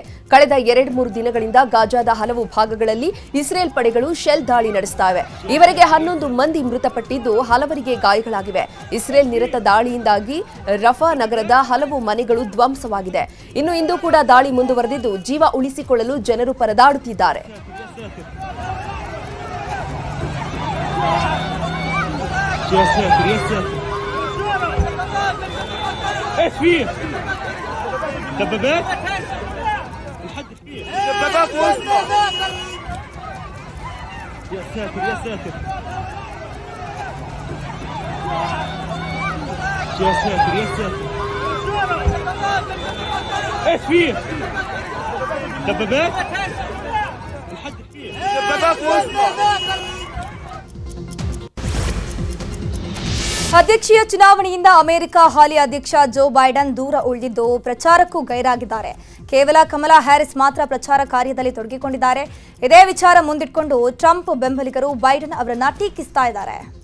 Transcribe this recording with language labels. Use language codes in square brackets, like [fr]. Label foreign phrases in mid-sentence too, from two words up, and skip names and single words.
[kn] ಕಳೆದ 2-3 ದಿನಗಳಿಂದ ಗಾಜಾದ ಹಲವು ಭಾಗಗಳಲ್ಲಿ ಇಸ್ರೇಲ್ ಪಡೆಗಳು ಶೆಲ್ ದಾಳಿ ನಡೆಸುತ್ತಿವೆ. ಈವರೆಗೆ 11 ಮಂದಿ ಮೃತಪಟ್ಟಿದ್ದು ಹಲವರಿಗೆ ಗಾಯಗಳಾಗಿವೆ. ಇಸ್ರೇಲ್ ನಿರತ ದಾಳಿಯಿಂದಾಗಿ ರಫಾ ನಗರದ ಹಲವು ಮನೆಗಳು ಧ್ವಂಸವಾಗಿದೆ. ಇನ್ನು ಇಂದು ಕೂಡ ದಾಳಿ ಮುಂದುವರೆದಿದ್ದು ಜೀವ ಉಳಿಸಿಕೊಳ್ಳಲು ಜನರು ಪರದಾಡುತ್ತಿದ್ದಾರೆ. [ar] ايش فيه؟ دبابات؟ يحدف فيه دبابات وسطى. يا ساتر يا ساتر يا ساتر يا ساتر ايش فيه؟ دبابات؟ يحدف فيه دبابات وسطى. [kn] ಅಧ್ಯಕ್ಷೀಯ ಚುನಾವಣೆಯಿಂದ ಅಮೆರಿಕ ಹಾಲಿ ಅಧ್ಯಕ್ಷ ಜೋ ಬೈಡನ್ ದೂರ ಉಳಿದಿದ್ದು ಪ್ರಚಾರಕ್ಕೂ ಗೈರಾಗಿದ್ದಾರೆ. ಕೇವಲ ಕಮಲಾ ಹ್ಯಾರಿಸ್ ಮಾತ್ರ ಪ್ರಚಾರ ಕಾರ್ಯದಲ್ಲಿ ತೊಡಗಿಕೊಂಡಿದ್ದಾರೆ. ಇದೇ ವಿಚಾರ ಮುಂದಿಟ್ಕೊಂಡು ಟ್ರಂಪ್ ಬೆಂಬಲಿಗರು ಬೈಡನ್ ಅವರನ್ನ ಟೀಕಿಸ್ತಾ ಇದ್ದಾರೆ.